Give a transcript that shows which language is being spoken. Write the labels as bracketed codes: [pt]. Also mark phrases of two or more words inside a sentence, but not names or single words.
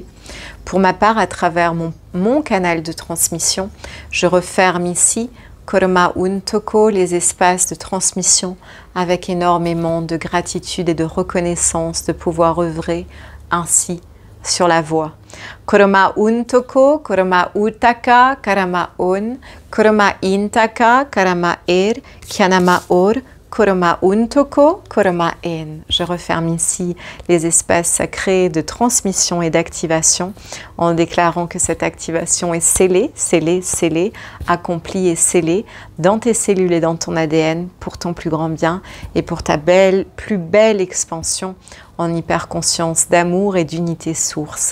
[fr] Pour ma part, à travers mon canal de transmission, je referme ici Koroma Untoko, les espaces de transmission, avec énormément de gratitude et de reconnaissance de pouvoir œuvrer ainsi sur la voie. Koroma Untoko, Koroma Utaka, Karama On, Koroma Intaka, Karama Kianama Or, Koroma Untoko, Koroma En. Je referme ici les espaces sacrés de transmission et d'activation en déclarant que cette activation est scellée, scellée, scellée, accomplie et scellée dans tes cellules et dans ton ADN pour ton plus grand bien et pour ta plus belle expansion en hyperconscience d'amour et d'unité source.